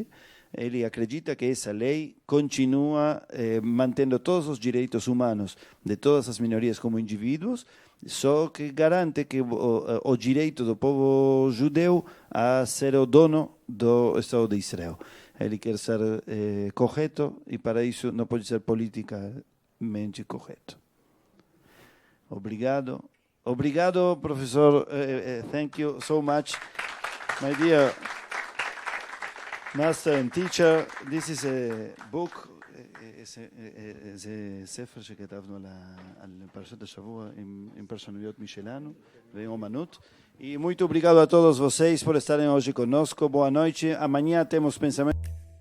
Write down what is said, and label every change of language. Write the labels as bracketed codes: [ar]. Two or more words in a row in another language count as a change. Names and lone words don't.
[pt] Ele acredita que essa lei continua mantendo todos os direitos humanos de todas as minorias como indivíduos só que garante que o direito do povo judeu a ser o dono do Estado de Israel. Ele quer ser correto e para isso não pode ser politicamente correto. Obrigado. Obrigado, professor. [en] Thank you so much. My dear master and teacher, this is a book, [he] זה ספר שכתבנו על פרשת השבוע עם פרשנויות משלנו ועם אומנות. [pt] E muito obrigado a todos vocês por estarem hoje conosco. Boa noite. Amanhã temos pensamento.